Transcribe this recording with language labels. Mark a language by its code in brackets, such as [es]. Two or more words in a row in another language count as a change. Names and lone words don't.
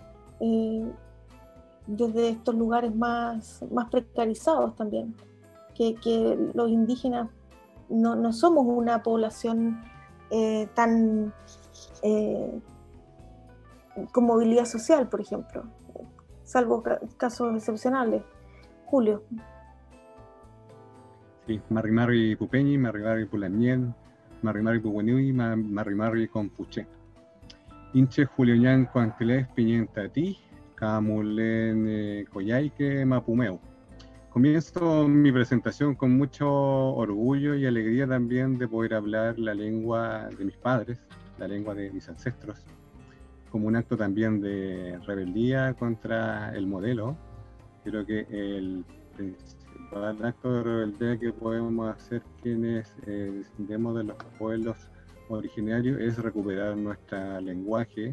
[es] desde estos lugares más precarizados también, que los indígenas no somos una población tan con movilidad social, por ejemplo, salvo casos excepcionales. Julio. Sí, [arn] Marrimari Pupeñi, Marrimari Pulamien, Marrimari Puguenui, Marrimari Compuche. Inche Julio Ñan Cuantelés Piñenta Ti, Camulen Coyhaique Mapumeu. [es] Comienzo mi presentación con mucho orgullo y alegría también de poder hablar la lengua de mis padres, la lengua de mis ancestros, como un acto también de rebeldía contra el modelo. Creo que el principal acto de rebeldía que podemos hacer quienes descendemos de los pueblos originarios es recuperar nuestro lenguaje.